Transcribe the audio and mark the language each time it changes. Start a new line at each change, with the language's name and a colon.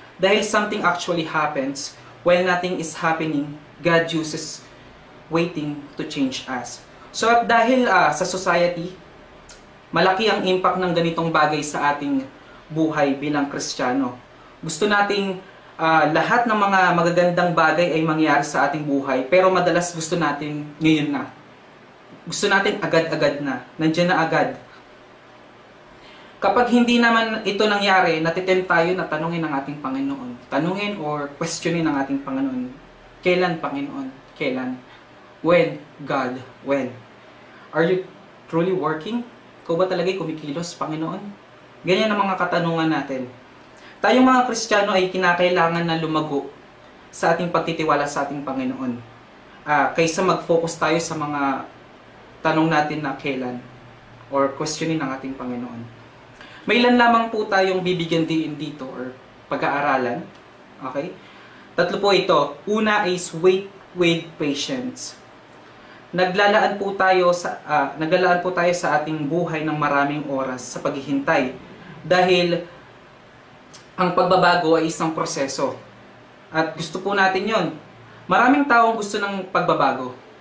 English: Dahil something actually happens when nothing is happening, God uses waiting to change us.
Filipino: So at dahil sa society, malaki ang impact ng ganitong bagay sa ating buhay bilang Kristiyano. Gusto nating lahat ng mga magagandang bagay ay mangyari sa ating buhay, pero madalas gusto natin ngayon na. Gusto natin agad-agad na, nandiyan na agad. Kapag hindi naman ito nangyari, natitempt tayo na tanungin ang ating Panginoon. Tanungin or questionin ang ating Panginoon. Kailan, Panginoon? Kailan?
English: When? God, when? Are you truly working?
Filipino: Ikaw ba talaga'y kumikilos, Panginoon? Ganyan ang mga katanungan natin. Tayong mga Kristiyano ay kinakailangan na lumago sa ating pagtitiwala sa ating Panginoon. Kaysa mag-focus tayo sa mga tanong natin na kailan or questionin ng ating Panginoon. May ilan lamang po tayong bibigyan din dito or pag-aaralan. Okay? 3 po ito.
English: Una is wait with patience.
Filipino: Naglalaan po tayo sa ating buhay ng maraming oras sa paghihintay dahil ang pagbabago ay isang proseso. At gusto po natin yon. Maraming taong gusto ng pagbabago.